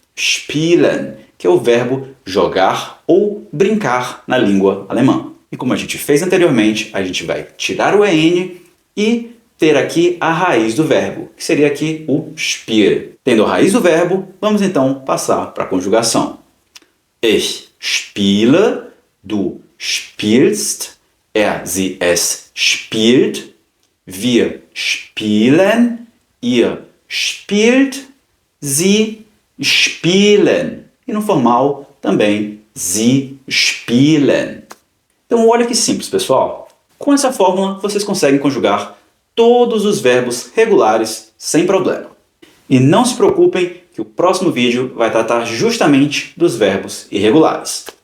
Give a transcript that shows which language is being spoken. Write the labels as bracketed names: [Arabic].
[Portuguese] Spielen, que é o verbo jogar ou brincar na língua alemã. E como a gente fez anteriormente, a gente vai tirar o en e ter aqui a raiz do verbo, que seria aqui o spiel. Tendo a raiz do verbo, vamos então passar para a conjugação. [German] Ich spiele, du spielst, er, sie, es spielt, Wir spielen, ihr spielt, sie spielen. [Portuguese] E no formal também, [German] sie spielen. [Portuguese] Então olha que simples, pessoal. Com essa fórmula vocês conseguem conjugar todos os verbos regulares sem problema. E não se preocupem que o próximo vídeo vai tratar justamente dos verbos irregulares.